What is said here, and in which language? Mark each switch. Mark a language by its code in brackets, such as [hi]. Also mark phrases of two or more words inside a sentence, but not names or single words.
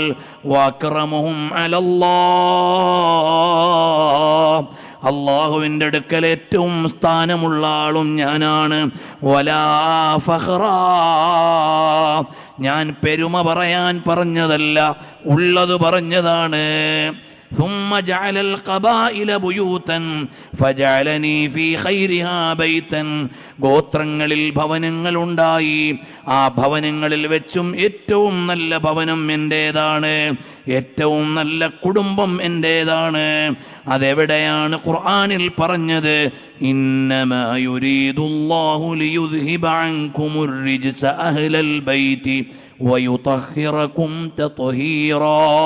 [ar] وأكرمهم على الله, [ml] അല്ലാഹുവിൻ്റെ അടുക്കൽ ഏറ്റവും സ്ഥാനമുള്ള ആളും ഞാനാണ്. [ar] ولا فخرا, [ml] ഞാൻ പെരുമ പറയാൻ പറഞ്ഞതല്ല, ഉള്ളത് പറഞ്ഞതാണ്. [ar] ثم جعل القبائل بيوتا فجعلني في خيرها بيتا, [ml] ഗോത്രങ്ങളിൽ ഭവനങ്ങൾ ഉണ്ടായി. ആ ഭവനങ്ങളിൽ വെച്ചും ഏറ്റവും നല്ല ഭവനം എൻ്റേതാണ്, ഏറ്റവും നല്ല കുടുംബം എൻ്റേതാണ്. അതെവിടെയാണ് ഖുർആനിൽ പറഞ്ഞത്? [ar] إنما يريد الله ليذهب عنكم الرجس أهل البيت ويطهركم تطهيرا.